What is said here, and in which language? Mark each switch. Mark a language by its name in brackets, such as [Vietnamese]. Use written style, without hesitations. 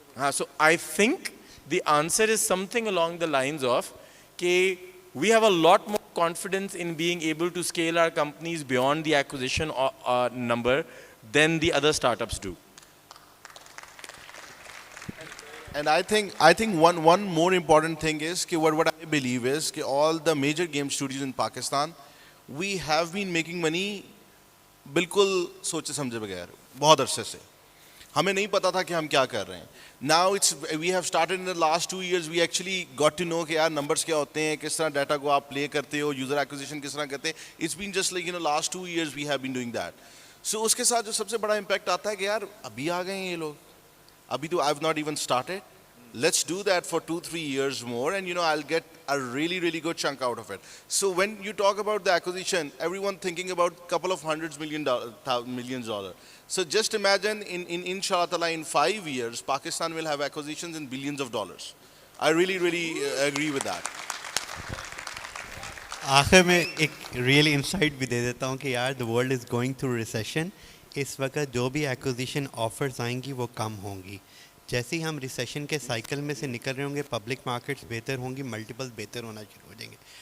[English] So I think the answer is something along the lines of we have a lot more confidence in being able to scale our companies beyond the acquisition number than the other startups do. And I think one more important thing is what I believe is all the major game studios in Pakistan, we have been making money [Urdu] بالکل سوچے سمجھے بغیر بہت عرصے سے. ہمیں نہیں پتا تھا کہ ہم کیا کر رہے ہیں. [English] Now we have started in the last 2 years, we actually got to know [Urdu] کہ یار نمبرز کیا ہوتے ہیں, کس طرح ڈیٹا کو آپ پلے کرتے ہو, یوزر ایکوزیشن کس طرح کرتے ہیں. [English] It's been just like last 2 years we have been doing that. [Urdu] So اس کے ساتھ جو سب سے بڑا امپیکٹ آتا ہے کہ یار ابھی آ گئے ہیں یہ لوگ, ابھی تو [English] I've not even started. let's do that for 2-3 years more, and I'll get a really really good chunk out of it. So when you talk about the acquisition, everyone thinking about couple of millions dollar. So just imagine in inshallah ta'ala in 5 years Pakistan will have acquisitions in billions of dollars. I really really agree with that. [Urdu] آخر میں ایک real insight بھی دے دیتا ہوں کہ یار [English] The world is going through recession. [Urdu] اس وقت جو بھی ایکوزیشن آفرز آئیں گی وہ کم ہوں گی. جیسے ہی ہم ریسیشن کے سائیکل میں سے نکل رہے ہوں گے پبلک مارکیٹس بہتر ہوں گی, ملٹیپل بہتر ہونا شروع ہو جائیں گے.